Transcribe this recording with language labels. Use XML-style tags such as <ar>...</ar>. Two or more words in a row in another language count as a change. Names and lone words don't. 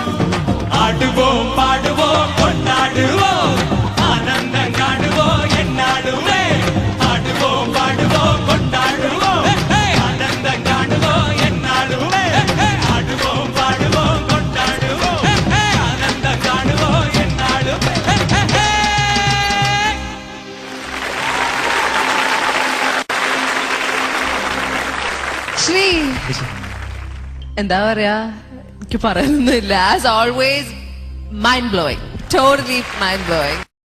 <ta>ஆடுவோம் பாடுவோம் கொண்டாடுவோம் ஆனந்தம் காணுவோம் என்னாலுமே. ஆடுவோம் பாடுவோம் கொண்டாடுவோம் ஆனந்தம் காணுவோம் என்னாலுமே. ஆடுவோம் பாடுவோம் கொண்டாடுவோம் ஆனந்தம் காணுவோம் என்னாலுமே.</ta> <ml>ശ്രീ എന്താ പറയാ എനിക്ക് പറയാനൊന്നുമില്ല.</ml> <en>As always mind blowing. Totally mind blowing.</en>